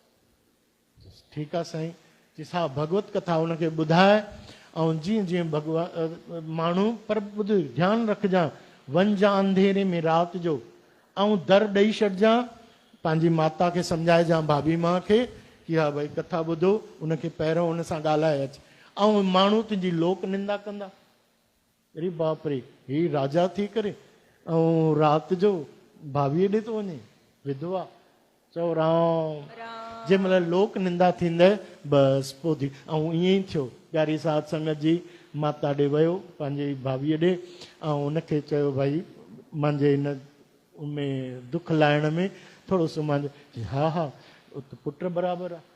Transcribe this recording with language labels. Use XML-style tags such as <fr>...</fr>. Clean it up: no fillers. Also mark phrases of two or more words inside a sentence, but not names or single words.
<sd>ठीकु आहे साईं, चईसि हा भगवत कथा उनखे ॿुधाए ऐं जीअं जीअं भॻवान माण्हू, पर ॿुध ध्यानु रखजांइ, वञजांइ अंधेरे में राति जो ऐं दर ॾेई छॾिजांइ, पंहिंजी माता खे सम्झाइजांइ, भाभी मां खे कि हा भई कथा ॿुधो, उनखे पहिरियों उन सां ॻाल्हाए अच। ऐं माण्हू तुंहिंजी लोक निंदा कंदा, अरे बाप रे ही राजा थी करे ऐं राति जो भाभीअ ॾे थो वञे, विधवा। चओ राम जंहिं महिल लोक निंदा थींदे बसि पोइ थी। ऐं ईअं ई थियो, प्यारी साध संगत जी, माता ॾे वियो पंहिंजी भाभीअ ॾे ऐं उनखे चयो भाई मुंहिंजे हिन में दुख लाहिण में थोरो सो मुंहिंजो, हा हा पुट बराबरि आहे।</sd>